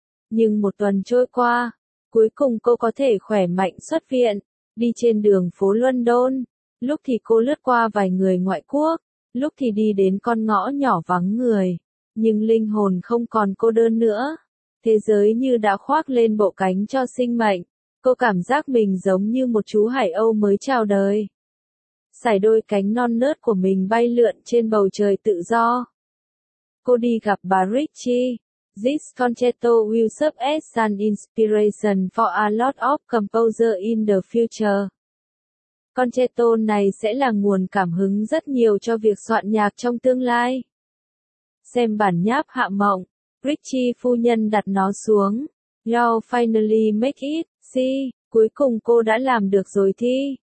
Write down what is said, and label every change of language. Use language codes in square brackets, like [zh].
[vi] Nhưng một tuần trôi qua, cuối cùng cô có thể khỏe mạnh xuất viện, đi trên đường phố London, lúc thì cô lướt qua vài người ngoại quốc, lúc thì đi đến con ngõ nhỏ vắng người, nhưng linh hồn không còn cô đơn nữa. Thế giới như đã khoác lên bộ cánh cho sinh mệnh, cô cảm giác mình giống như một chú hải âu mới chào đời. Sải đôi cánh non nớt của mình bay lượn trên bầu trời tự do. Cô đi gặp bà Richie. [en] This concerto will serve as an inspiration for a lot of composers in the future. [vi] Concerto này sẽ là nguồn cảm hứng rất nhiều cho việc soạn nhạc trong tương lai. Xem bản nháp hạ mộng, Richie phu nhân đặt nó xuống. [en] You finally make it, see, [vi] cuối cùng cô đã làm được rồi thi.